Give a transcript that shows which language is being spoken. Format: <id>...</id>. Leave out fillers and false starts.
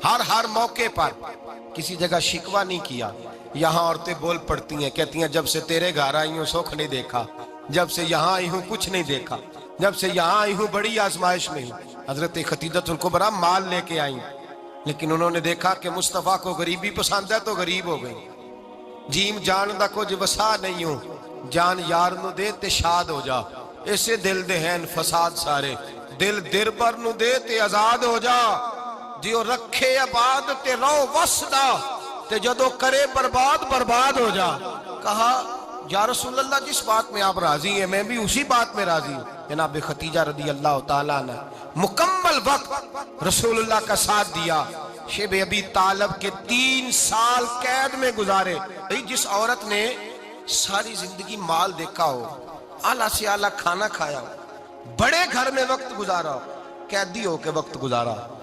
<ur>ہر موقع پر کسی جگہ شکوہ نہیں کیا. یہاں عورتیں بول پڑتی ہیں, کہتی ہیں جب سے تیرے گھر آئی ہوں سکھ نہیں دیکھا, جب سے یہاں آئی ہوں کچھ نہیں دیکھا, جب سے یہاں آئی ہوں بڑی آزمائش میں ہوں. حضرت خدیجہ الکبریٰ مال لے کے آئیں, لیکن انہوں نے دیکھا کہ مصطفیٰ کو غریبی پسند ہے تو غریب ہو گئی.</ur> <pa>جیم جان دا کچھ وسا نہیں ہوں, جان یار نو دے تے شاد ہو جا. اسے دل دے ہیں فساد سارے, دل در بر نو دے تے آزاد ہو جا. دیو رکھے آباد تے رو وسدا, تے جدو کرے برباد برباد ہو جا.</pa> <ur>کہا یا رسول اللہ جس بات میں آپ راضی ہیں میں بھی اسی بات میں راضی ہوں. جناب خدیجہ رضی اللہ تعالیٰ نے مکمل وقت رسول اللہ کا ساتھ دیا. شیب ابی طالب کے 3 سال قید میں گزارے. جس عورت نے ساری زندگی مال دیکھا ہو, اعلیٰ سے اعلیٰ کھانا کھایا ہو, بڑے گھر میں وقت گزارا ہو, قیدی ہو کے وقت گزارا.</ur>